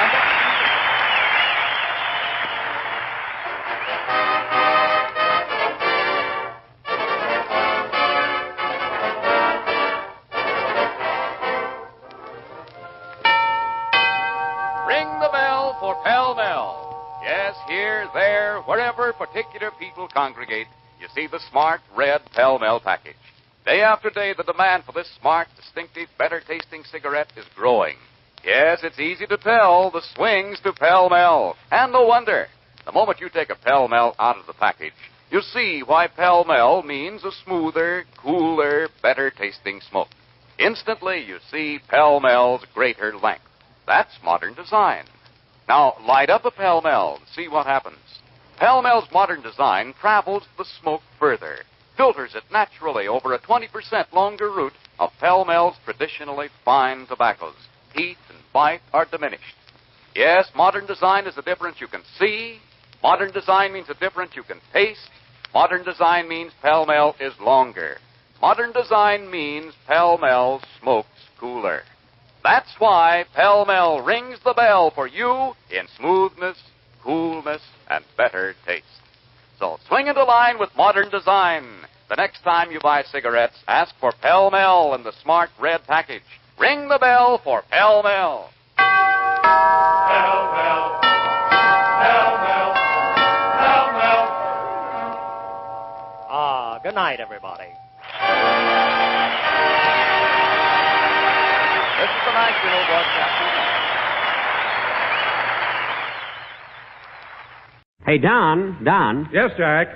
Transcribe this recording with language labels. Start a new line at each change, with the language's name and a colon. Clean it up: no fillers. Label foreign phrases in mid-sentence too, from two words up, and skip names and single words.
English: Ring the bell for pell-mell. Yes, here, there, wherever particular people congregate, you see the smart red pell-mell package. Day after day, the demand for this smart, distinctive, better-tasting cigarette is growing. Yes, it's easy to tell the swings to pell-mell. And no wonder. The moment you take a pell-mell out of the package, you see why pell-mell means a smoother, cooler, better-tasting smoke. Instantly, you see pell-mell's greater length. That's modern design. Now, light up a pell-mell and see what happens. Pell-mell's modern design travels the smoke further, filters it naturally over a 20% longer route of pell-mell's traditionally fine tobaccos. Heat and bite are diminished. Yes, modern design is a difference you can see. Modern design means a difference you can taste. Modern design means pell-mell is longer. Modern design means pell-mell smokes cooler. That's why pell-mell rings the bell for you in smoothness, coolness, and better taste. So swing into line with modern design. The next time you buy cigarettes, ask for Pell-Mell in the smart red package. Ring the bell for Pell-Mell. Pell-Mell. Pell-Mell. Pell-Mell. Good night, everybody. This is the National Broadcasting Network. Hey, Don. Yes, Jack?